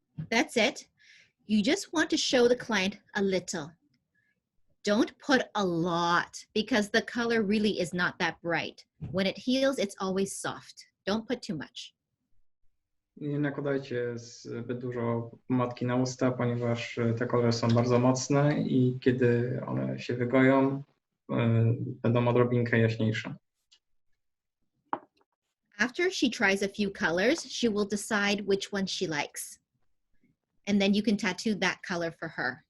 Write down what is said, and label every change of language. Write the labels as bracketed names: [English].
[English] That's it. You just want to show the client a little. Don't put a lot because the color really is not that bright. When it heals, it's always soft. Don't put too much. [Polish] Nie nakładajcie zbyt dużo pomadki na usta, ponieważ te kolory są bardzo mocne i kiedy one się wygoją, będą odrobinkę jaśniejsze. [English] After she tries a few colors, she will decide which one she likes. And then you can tattoo that color for her.